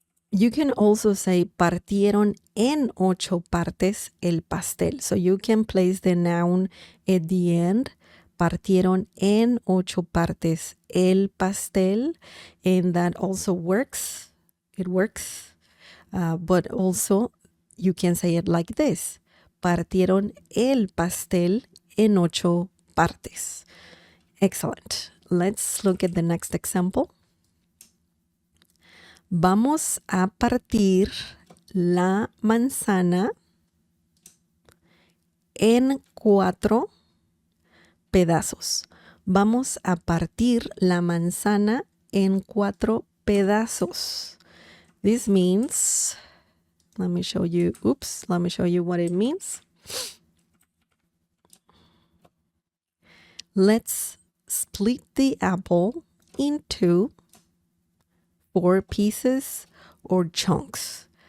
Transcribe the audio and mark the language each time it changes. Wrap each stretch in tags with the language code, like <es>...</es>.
<en>You can also say</en> <es>partieron en 8 partes el pastel.</es> <en>So you can place the noun at the end.</en> <es>Partieron en 8 partes el pastel.</es> <en>And that also works. It works. But also you can say it like this.</en> <es>Partieron el pastel en 8 partes.</es> <en>Excellent. Let's look at the next example.</en> <es>Vamos a partir la manzana en 4 pedazos. Vamos a partir la manzana en 4 pedazos.</es> <en>This means, let me show you what it means. Let's split the apple into 4 pieces or chunks.</en>